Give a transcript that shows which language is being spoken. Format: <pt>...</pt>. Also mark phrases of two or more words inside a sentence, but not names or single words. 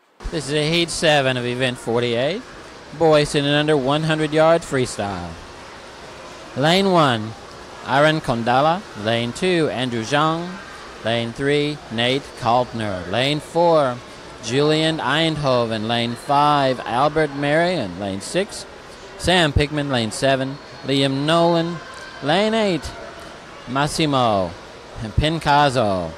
<en>This is a heat 7 of event 48. Boys in and under 100 yards freestyle. Lane 1, Aaron Kondala. Lane 2, Andrew Zhang. Lane 3, Nate Kaltner. Lane 4, Julian Eindhoven. Lane 5, Albert Marion. Lane 6, Sam Pickman. Lane 7, Liam Nolan. Lane 8, Massimo Pincazzo.</en>